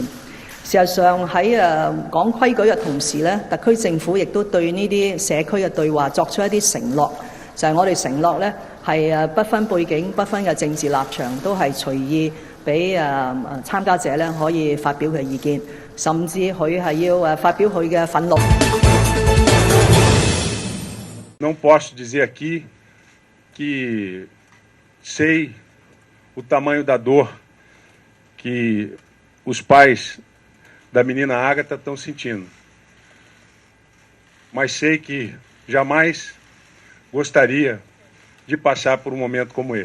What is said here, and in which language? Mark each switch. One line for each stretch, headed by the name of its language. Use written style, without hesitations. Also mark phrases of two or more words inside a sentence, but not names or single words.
Cantonese: 事實上喺講規矩嘅同時呢，特區政府亦都對呢啲社區嘅對話作出一啲承諾。就係我哋承諾呢，係不分背景、不分嘅政治立場，都係隨意俾參加者呢可以發表佢嘅意見，甚至佢係要發表佢嘅憤怒。
Portuguese: Não posso dizer aqui que sei o tamanho da dor que os pais da menina Ágata estão sentindo. Mas sei que jamais gostaria de passar por um momento como esse.